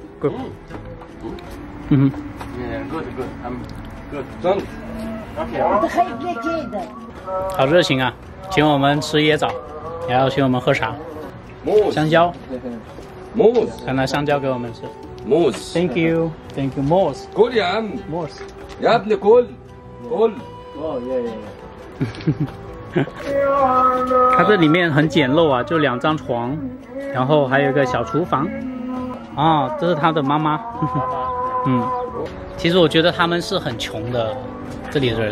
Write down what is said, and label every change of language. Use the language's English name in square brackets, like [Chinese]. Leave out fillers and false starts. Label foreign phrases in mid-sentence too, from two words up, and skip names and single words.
[Chinese] 嗯哼。真。好热情啊！请我们吃椰枣，然后请我们喝茶。香蕉。看拿香蕉给我们吃。 [English] Thank you, [Chinese] Moss. [Arabic] كل يا عم. Moss. يا ابني كل. [Chinese] 它这里面很简陋啊，就2张床，然后还有一个小厨房。哦，这是他的妈妈。嗯，其实我觉得他们是很穷的，这里的人。